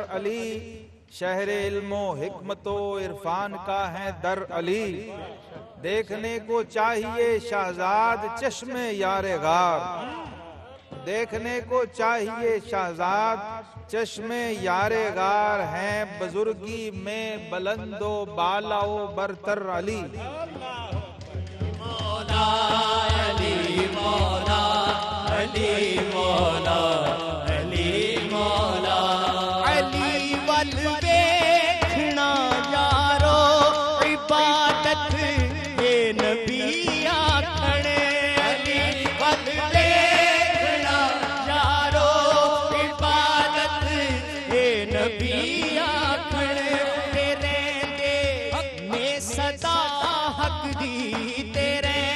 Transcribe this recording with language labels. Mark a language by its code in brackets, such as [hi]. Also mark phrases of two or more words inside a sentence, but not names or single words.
[ur] علی، شہر علم و حکمت و عرفان کا ہے در علی، دیکھنے کو چاہیے شہزاد چشم یار غار، دیکھنے کو چاہیے شہزاد چشم یار غار، ہیں بزرگی میں بلند و بالا و برتر علی۔ مولا علی مولا علی مولا علی مولا [pa] علی ول دیکھنا یارو عبادت یہ نبی آکھنے، علی ول دیکھنا یارو عبادت یہ نبی آکھنے، تیرے دے میں صدا حق دی تیرے